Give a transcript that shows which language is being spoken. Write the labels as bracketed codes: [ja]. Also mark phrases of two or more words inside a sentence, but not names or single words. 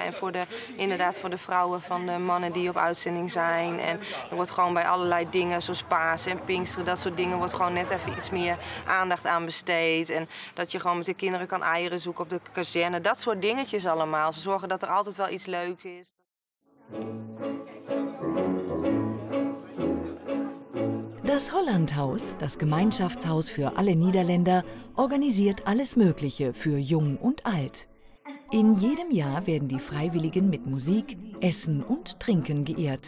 [nl] En inderdaad voor de vrouwen van de mannen die op uitzending zijn. En er wordt gewoon bij allerlei dingen, zoals Pasen en Pinksteren, dat soort dingen, wordt gewoon net even iets meer aandacht aan besteed. En dat je gewoon met de kinderen kan eieren zoeken op de kazerne. Dat soort dingetjes allemaal. Ze zorgen dat er altijd wel iets leuks is. [de] Das Hollandhaus, das Gemeinschaftshaus für alle Niederländer, organisiert alles Mögliche für Jung und Alt. In jedem Jahr werden die Freiwilligen mit Musik, Essen und Trinken geehrt.